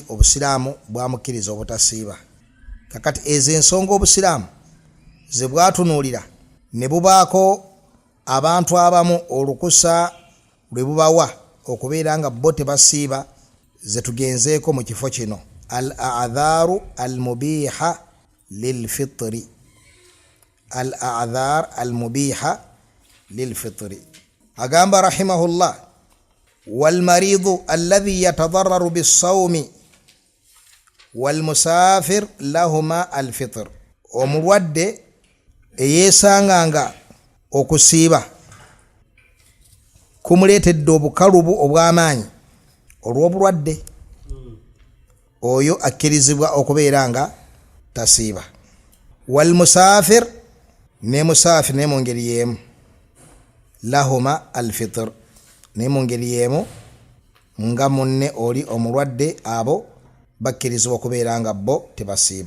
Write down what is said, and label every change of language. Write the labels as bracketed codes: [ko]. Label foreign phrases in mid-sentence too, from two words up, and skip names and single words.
[lg] Obusiraamu bwamukkiriza obutasiiba. Kakati ezo ensonga obusiraamu ze bwatunuulira ne bubaako abantu abamu olukusa lwe bubawa okubeera nga bo tebasiiba, ze tugenzeeko mu kifo kino. [ar] الأعذار المبيحة للفطر، الأعذار المبيحة للفطر. Agamba رحمه الله، والمريض الذي يتضرر بالصوم والمسافر لهما الفطر. [lg] Omulwadde eyeesanganga okusiiba kumuleetedde obukalubu obw'amaanyi olw'obulwadde. oyo akkirizibwa okubeera nga tasiiba. [ar] والمسافر [lg] ne musafir ne mu ngeri y'emu [ar] لهما الفطر [lg] ne mu ngeri y'emu nga munne oli omulwadde abo bakkirizibwa okubeera nga bo tebasiiba.